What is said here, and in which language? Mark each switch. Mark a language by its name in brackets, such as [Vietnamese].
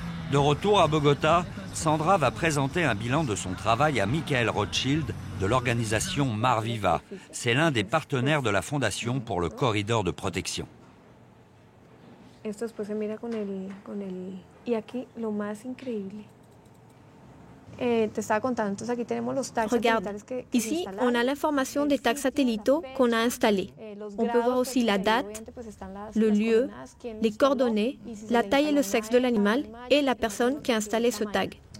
[French] De retour à Bogota, Sandra va présenter un bilan de son travail à Michael Rothschild de l'organisation Mar Viva. C'est l'un des partenaires de la Fondation pour le corridor de protection. [Spanish] Esto después se mira con el... Y aquí lo más increíble. Te estaba contando, entonces aquí tenemos los tags [French] Regarde, ici, on a l'information des tags satellitaux qu'on a installés. On peut voir aussi la date, le lieu, les coordonnées, la taille et le sexe de l'animal et la personne qui a installé ce tag.